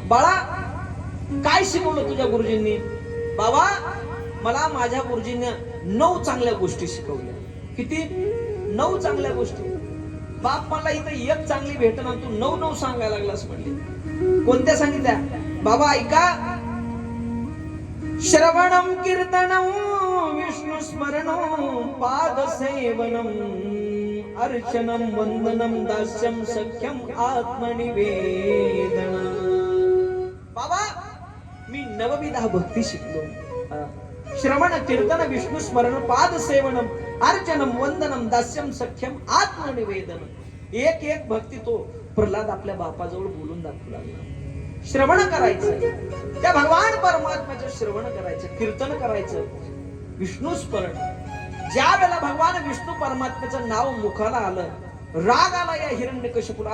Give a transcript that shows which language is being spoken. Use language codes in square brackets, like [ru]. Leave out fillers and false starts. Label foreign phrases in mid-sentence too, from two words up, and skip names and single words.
[mr] बाळा, काय शिकवलं तुझ्या गुरुजींनी? बाबा, मला माझ्या गुरुजींनी 9 चांगल्या गोष्टी शिकवल्या. किती? 9 चांगल्या गोष्टी. बाप, मला इथं एक चांगली भेटना, तू 9 सांगायला लागलास म्हणली. कोणत्या सांगितल्या? बाबा ऐका, [sa] श्रवणम कीर्तनम विष्णु स्मरणम पाद सेवनम अर्चनम वंदनम दास्यम सख्यम आत्मनिवेदन. [mr] बाबा, मी 9विधा भक्ती शिकलो. [sa] श्रवण कीर्तन विष्णु स्मरण पाद सेवनम अर्चनम वंदनम दास्यम सख्यम आत्मनिवेदन. [mr] एक एक भक्ती तो प्रल्हाद आपल्या बापाजवळ बोलून दाखवू लागला. श्रवण करायचं, त्या भगवान परमात्म्याचं श्रवण करायचं, कीर्तन करायचं, विष्णू स्मरण. ज्या वेळेला भगवान विष्णू परमात्म्याचं नाव मुखाला आलं, राग आला या हिरण्यकशिपूला.